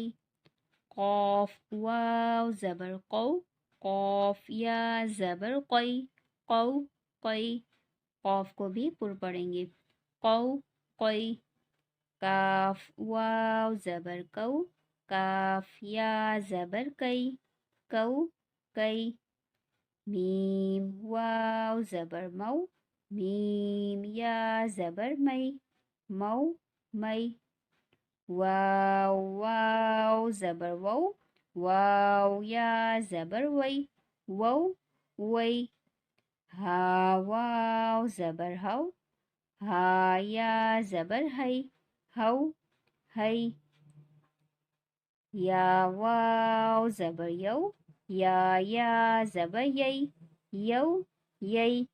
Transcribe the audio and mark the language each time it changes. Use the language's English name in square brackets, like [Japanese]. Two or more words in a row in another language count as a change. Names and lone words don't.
[Urdu] قاف واو زبر قو، قاف یا زبر قی، قو قی. قاف کو بھی پر پڑھیں گے، قو قی. کاف واو زبر کو، کاف یا زبر کئی، کو کئی. میم واو زبر مو، میم یا زبر مئی، مو مئی. واو واو زبر وو، واو یا زبر وی، وو وی. ہا واو زبر ہو، ہا یا زبر ہی، ہو ہی. یا واو زبر یو، یا زبر یئی، یو یئی.